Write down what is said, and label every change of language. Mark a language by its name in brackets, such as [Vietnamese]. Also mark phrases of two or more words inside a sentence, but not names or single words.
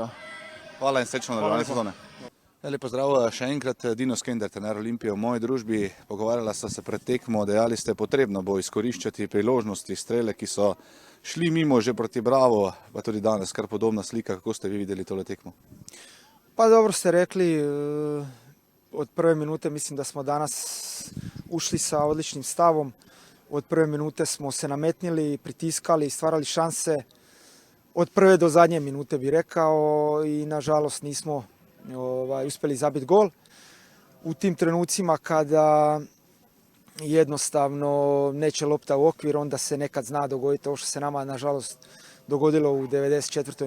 [Slovenian] Hvala in srečno nadaljevanje sezone. Lep pozdrav še enkrat, Dino Skender, trener Olimpije v moji družbi. Pogovarjala sta se pred tekmo, dejali ste, potrebno bo izkoriščati priložnosti, strele, ki so šli mimo že proti Bravo, pa tudi danes kar podobna slika. Kako ste vi videli tole tekmo? [Croatian] Pa dobro ste rekli, od prve minute mislim da smo danas ušli sa odličnim stavom. Od prve minute smo se nametnili, pritiskali, stvarali šanse. Od prve do zadnje minute bi rekao i nažalost nismo uspjeli zabiti gol. U tim trenucima kada jednostavno neće lopta u okvir, onda se nekad zna dogoditi ovo što se nama nažalost dogodilo u 94.